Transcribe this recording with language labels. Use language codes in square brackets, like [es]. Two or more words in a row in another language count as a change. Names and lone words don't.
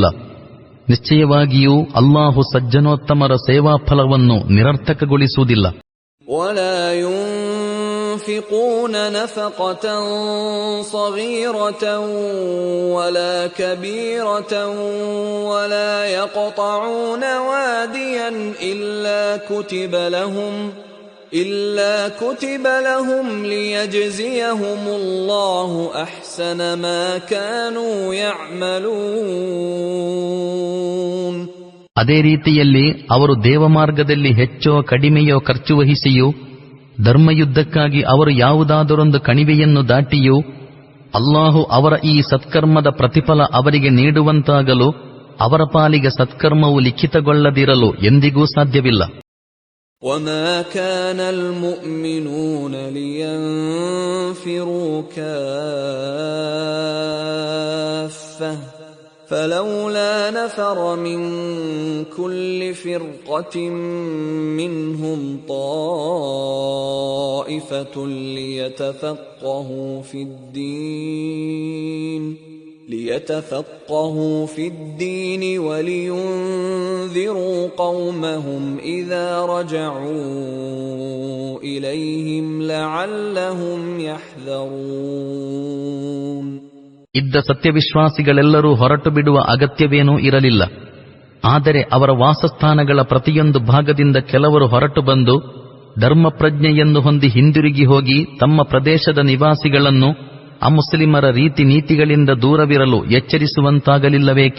[kn] ನಿಶ್ಚಯವಾಗಿಯೂ ಅಲ್ಲಾಹು ಸಜ್ಜನೋತ್ತಮರ ಸೇವಾ ಫಲವನ್ನು ನಿರರ್ಥಕಗೊಳಿಸುವುದಿಲ್ಲ. [ar] ينفقون نفقة صغيرة ولا كبيرة ولا يقطعون واديا إلا كتب لهم ليجزيهم الله أحسن ما كانوا يعملون. [kn] ಅದೇ ರೀತಿಯಲ್ಲಿ ಅವರು ದೇವಮಾರ್ಗದಲ್ಲಿ ಹೆಚ್ಚೋ ಕಡಿಮೆಯೋ ಖರ್ಚು ವಹಿಸಿಯೂ, ಧರ್ಮಯುದ್ಧಕ್ಕಾಗಿ ಅವರು ಯಾವುದಾದರೊಂದು ಕಣಿವೆಯನ್ನು ದಾಟಿಯೂ, ಅಲ್ಲಾಹು ಅವರ ಈ ಸತ್ಕರ್ಮದ ಪ್ರತಿಫಲ ಅವರಿಗೆ ನೀಡುವಂತಾಗಲು ಅವರ ಪಾಲಿಗೆ ಸತ್ಕರ್ಮವು ಲಿಖಿತಗೊಳ್ಳದಿರಲು ಎಂದಿಗೂ ಸಾಧ್ಯವಿಲ್ಲ. [ar] وَمَا كَانَ الْمُؤْمِنُونَ لِيَنْفِرُوا كَافَّةً فَلَوْلَا نَفَرَ مِنْ كُلِّ فِرْقَةٍ مِّنْهُمْ طَائِفَةٌ ليتفقهوا في الدين ولينذروا قومهم إذا رجعوا إليهم لعلهم يحذرون. [kn] ಇದ್ದ ಸತ್ಯವಿಶ್ವಾಸಿಗಳೆಲ್ಲರೂ ಹೊರಟು ಬಿಡುವ ಅಗತ್ಯವೇನೂ ಇರಲಿಲ್ಲ. ಆದರೆ ಅವರ ವಾಸಸ್ಥಾನಗಳ ಪ್ರತಿಯೊಂದು ಭಾಗದಿಂದ ಕೆಲವರು ಹೊರಟು ಬಂದು ಧರ್ಮಪ್ರಜ್ಞೆಯನ್ನು ಹೊಂದಿ ಹಿಂದಿರುಗಿ ಹೋಗಿ ತಮ್ಮ ಪ್ರದೇಶದ ನಿವಾಸಿಗಳನ್ನು ಅಮುಸ್ಲಿಮರ ರೀತಿ ನೀತಿಗಳಿಂದ ದೂರವಿರಲು ಎಚ್ಚರಿಸುವಂತಾಗಲಿಲ್ಲವೇಕೆ?